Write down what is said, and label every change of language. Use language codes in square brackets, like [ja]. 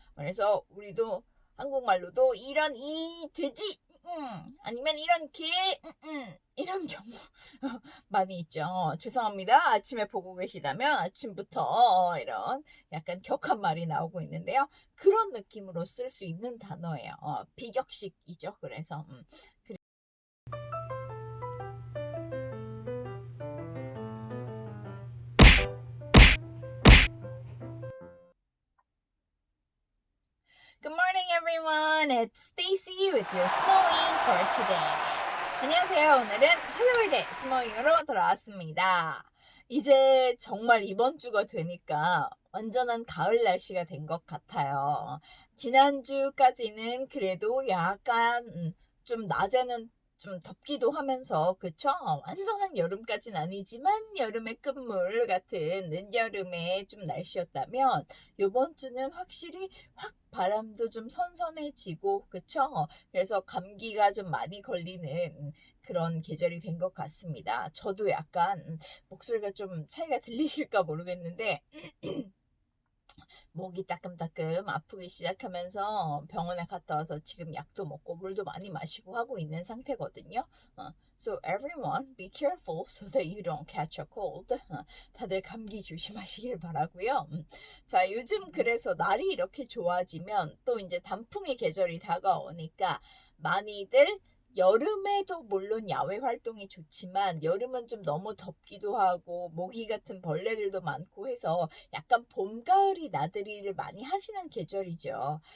[ko] 그래서 우리도 한국말로도 이런 이 돼지 아니면 이런 개 이런 경우 많이 있죠. 죄송합니다. 아침에 보고 계시다면 아침부터 이런 약간 격한 말이 나오고 있는데요. 그런 느낌으로 쓸 수 있는 단어예요. 비격식이죠. 그래서 [en] Good morning, everyone. It's Stacy with your Smalling for today. [ko] 안녕하세요. 오늘은 화요일에 스모잉으로 돌아왔습니다. 이제 정말 이번 주가 되니까 완전한 가을 날씨가 된 것 같아요. 지난주까지는 그래도 약간 좀 낮에는 좀 덥기도 하면서 그쵸? 완전한 여름까지는 아니지만 여름의 끝물 같은 늦여름의 좀 날씨였다면 이번 주는 확실히 확 바람도 좀 선선해지고 그쵸? 그래서 감기가 좀 많이 걸리는 그런 계절이 된 것 같습니다. 저도 약간 목소리가 좀 차이가 들리실까 모르겠는데 목이 따끔따끔 아프기 시작하면서 병원에 갔다 와서 지금 약도 먹고 물도 많이 마시고 하고 있는 상태거든요. [en] So everyone be careful so that you don't catch a cold. [ko] 다들 감기 조심하시길 바라고요. 자, 요즘 그래서 날이 이렇게 좋아지면 또 이제 단풍의 계절이 다가오니까 많이들 여름에도 물론 야외 활동이 좋지만 여름은 좀 너무 덥기도 하고 모기 같은 벌레들도 많고 해서 약간 봄, 가을이 나들이를 많이 하시는 계절이죠.